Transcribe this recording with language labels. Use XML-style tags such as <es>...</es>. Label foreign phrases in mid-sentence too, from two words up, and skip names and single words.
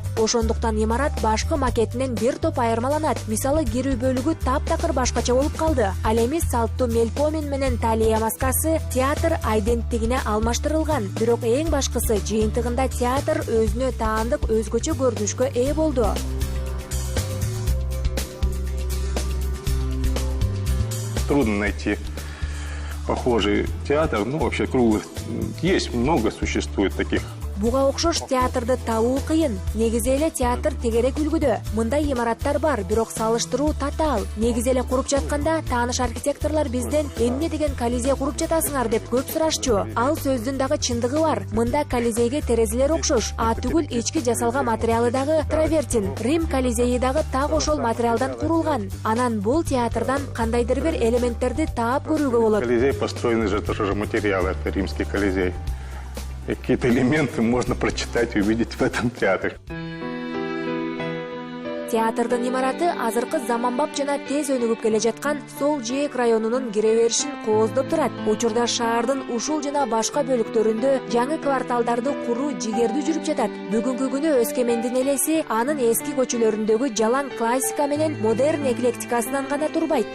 <ky>Ошондуктан имарат башкы макетинен бир топ айырмаланат. Мисалы, кирүү бөлүгү таптакыр башкача болуп калды. Ал эми салттуу мелпомин менен талия маскасы театр айденттигине алмаштырылган. Бирок эң башкысы жыйынтыгында театр өзүнө таандык өзгөчө көрүнүшкө ээ болду.</ky> <ru>Трудно найти похожий театр, вообще круглых есть много, существует таких.</ru> <ky>Буга окшош театрды табуу кыйын. Негизи эле театр тегерек үлгүдө. Мындай имараттар бар, бирок салыштыруу татаал. Негизи эле куруп жатканда тааныш архитекторлор бизден эмне деген колизей куруп жатасыңар деп көп сурашчу. Ал сөздүн дагы чындыгы бар. Мында колизейге терезелер окшош, түгүл ички жасалган материалы дагы травертин. Рим колизейи дагы так ошол материалдан курулган. Анан бул театрдан кандайдыр бир элементтерди таап көрүүгө болот.</ky> <ru>Колизей построен из этого же материала, это римский колизей. Какие-то элементы можно прочитать и увидеть в этом театре.</ru> <ky>Театрдын имараты азыркы заманбап жана тез өнүгүп келе жаткан Сол Жээк районунун кире беришин кооздоп турат. Учурда шаардын ушул жана башка бөлүктөрүндө жаңы кварталдарды куруу жигердүү жүрүп жатат. Бүгүнкү күнү Өскемендин элеси анын эски көчөлөрүндөгү жалаң классика менен модерн эклектикасынан гана турбайт.</ky>